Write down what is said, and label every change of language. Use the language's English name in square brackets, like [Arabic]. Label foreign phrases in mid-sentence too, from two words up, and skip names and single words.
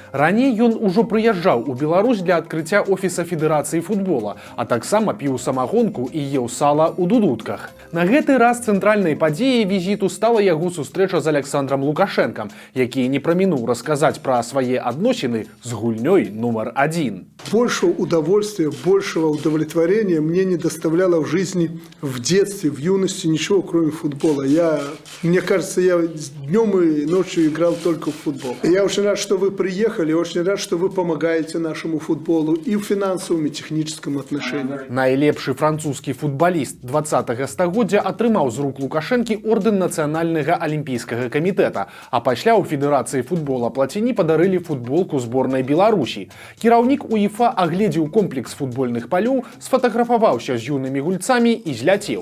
[Belarusian] Раней ён ужо прыязджаў у Беларусь для адкрыцця офіса Федэрацыі футбола, а таксама піў самагонку і еў сала ў дудутках. На гэты раз цэнтральнай падзеяй візіту стала яго сустрэча з Александром Лукашэнкам, які не прамінуў расказаць пра свае адносіны з гульнёй нумар 1. [Russian] Большего удовольствия, большего удовлетворения мне не доставляло в жизни, в детстве, в юности сущности ничего, кроме футбола. Мне кажется, я днем и ночью играл только в футбол. Я очень рад, что вы приехали, очень рад, что вы помогаете нашему футболу и в финансовом, и техническом отношении. [Belarusian] Найлепшы французскі футбаліст 20-го стагоддзя атрымаў з рук Лукашэнкі ордэн нацыянальнага алімпійскага камітэта, а пасля ў федэрацыі футбола Платіні падарылі футболку зборнай Беларусі. Кіраўнік УЕФА агледзеў комплекс футбольных палёў, сфотаграфаваўся з юнымі гульцамі і зляцеў.